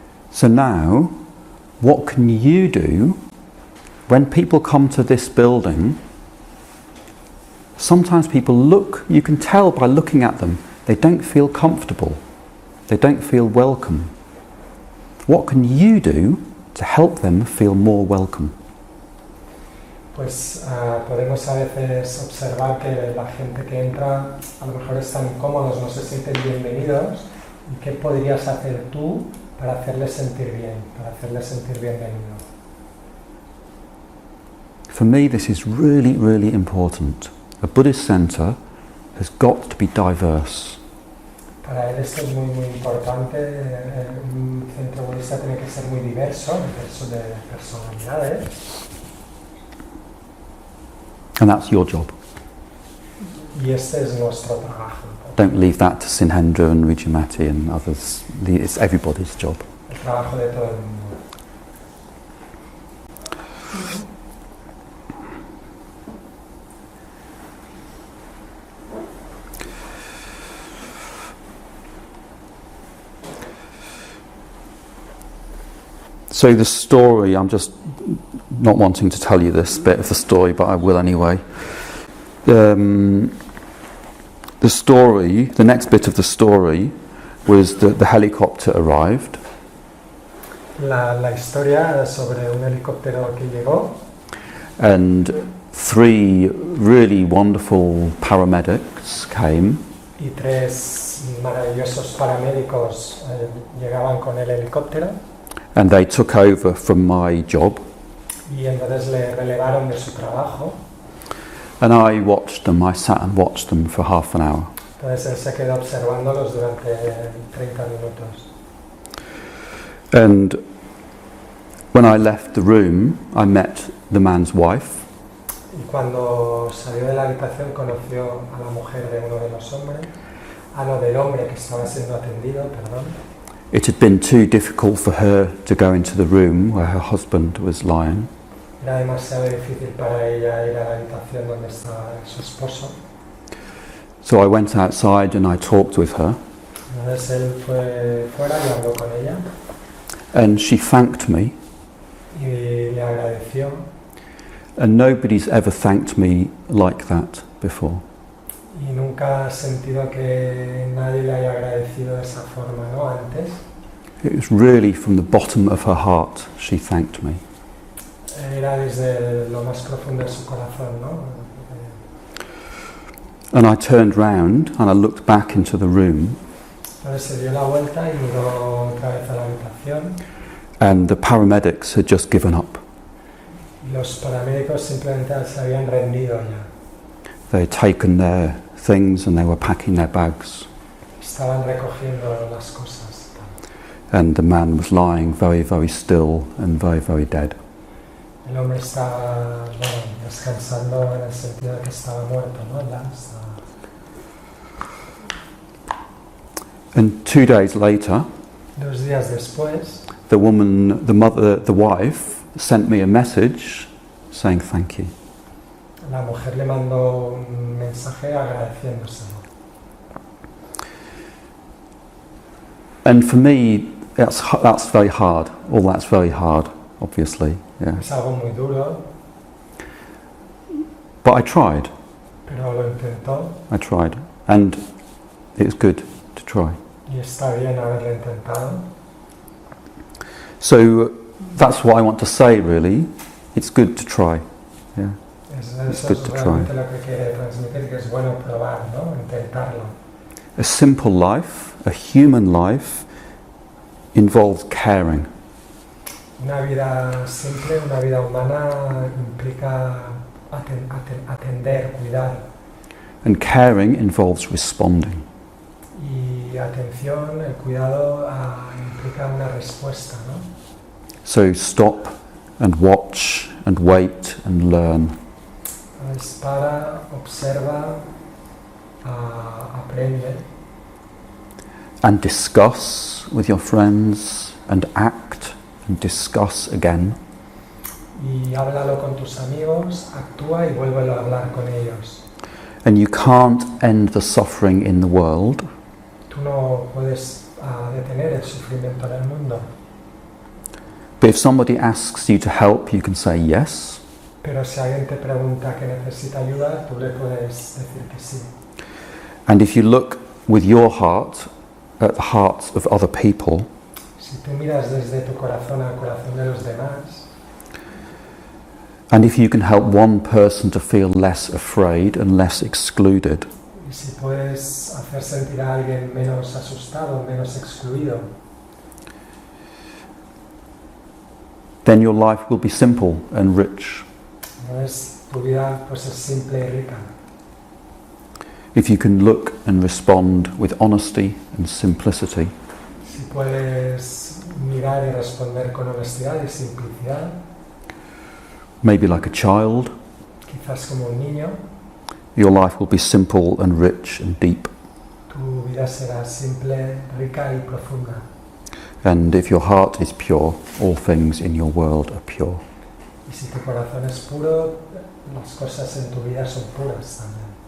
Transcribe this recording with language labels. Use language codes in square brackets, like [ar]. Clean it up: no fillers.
[en] So now, what can you do when people come to this building? Sometimes people look, you can tell by looking at them, they don't feel comfortable. They don't feel welcome. What can you do to help them feel more welcome? [es] Pues podemos a veces observar que la gente que entra a lo mejor están incómodos, no se sienten bienvenidos. ¿Y qué podrías hacer tú para hacerles sentir bien, bienvenido? [en] For me, this is really, really important. A Buddhist centre has got to be diverse. [es] Para él esto es muy, muy importante. Un centro budista tiene que ser muy diverso, de personalidades. [en] And that's your job. [es] Y este es nuestro trabajo. [en] Don't leave that to Sinhendra and Rijimati and others. It's everybody's job. [es] El trabajo de todo el mundo. [en] So the story, I'm just not wanting to tell you this bit of the story, but I will anyway. The next bit of the story was that the helicopter arrived. [es] La historia sobre un helicóptero que llegó. [en] And 3 really wonderful paramedics came. [es] Y 3 maravillosos paramédicos llegaban con el helicóptero. [en] And they took over from my job. [es] Y entonces le relevaron de su trabajo. [en] And I sat and watched them for half an hour. [es] Entonces él se quedó observándolos durante 30 minutos. [en] And when I left the room, I met the man's wife. [es] Y cuando salió de la habitación conoció a la mujer de uno de los hombres, del hombre que estaba siendo atendido, perdón. [en] It had been too difficult for her to go into the room where her husband was lying. [es] Era demasiado difícil para ella ir a la habitación donde estaba su esposo. [en] So I went outside and I talked with her. [es] Entonces él fue fuera y habló con ella. [en] And she thanked me. [es] Y le agradeció. [en] And nobody's ever thanked me like that before. [es] Y nunca ha sentido que nadie le haya agradecido de esa forma, ¿no? Antes. [en] It was really from the bottom of her heart she thanked me. [es] Era desde lo más profundo de su corazón, ¿no? [en] And I turned round and I looked back into the room. [es] Entonces se dio la vuelta y miró otra vez a la habitación. [en] And the paramedics had just given up. [es] Y los paramédicos simplemente se habían rendido ya. [en] They had taken their things and they were packing their bags. [es] Estaban recogiendo las cosas. [en] And the man was lying very, very still and very, very dead. [es] El hombre estaba, descansando en el sentido de que estaba muerto, ¿no? Ya estaba. [en] And 2 days later, [es] 2 días después, [en] the wife, sent me a message saying thank you. [es] La mujer le mandó un mensaje agradeciéndoselo. [en] And for me, that's very hard. All that's very hard, obviously. Yeah. [es] Es algo muy duro. [en] But I tried. [es] Pero lo intentó. [en] I tried. And it's good to try. [es] Y está bien haberlo intentado. [en] So that's what I want to say, really. It's good to try. Yeah. It's good to try. [es] Lo que quiere transmitir, que es bueno probar, ¿no? Intentarlo. [en] A simple life, a human life, involves caring. [es] Una vida simple, una vida humana implica atender, cuidar. [en] And caring involves responding. [es] Y atención, el cuidado implica una respuesta, ¿no? [en] So stop and watch and wait and learn. [es] Entonces para, observa, aprende. [en] And discuss with your friends and act and discuss again. [es] Y háblalo con tus amigos, actúa y vuélvelo a hablar con ellos. [en] And you can't end the suffering in the world. [es] Tú no puedes detener el sufrimiento en el mundo. [en] But if somebody asks you to help, you can say yes. [es] Pero si alguien te pregunta que necesita ayuda, tú le puedes decir que sí. [en] And if you look with your heart at the hearts of other people, [es] Si Si tú miras desde tu corazón al corazón de los demás, [en] and if you can help one person to feel less afraid and less excluded, [es] y si puedes hacer sentir a alguien menos asustado, menos excluido, [en] then your life will be simple and rich. [es] entonces tu vida pues es simple y rica. [en] If you can look and respond with honesty and simplicity, [es] Si puedes mirar y responder con honestidad y simplicidad, [en] maybe like a child, [es] quizás como un niño, [en] your life will be simple and rich and deep. [es] tu vida será simple, rica y profunda. [en] And if your heart is pure, all things in your world are pure. [es] Y si tu corazón es puro, las cosas en tu vida son puras también.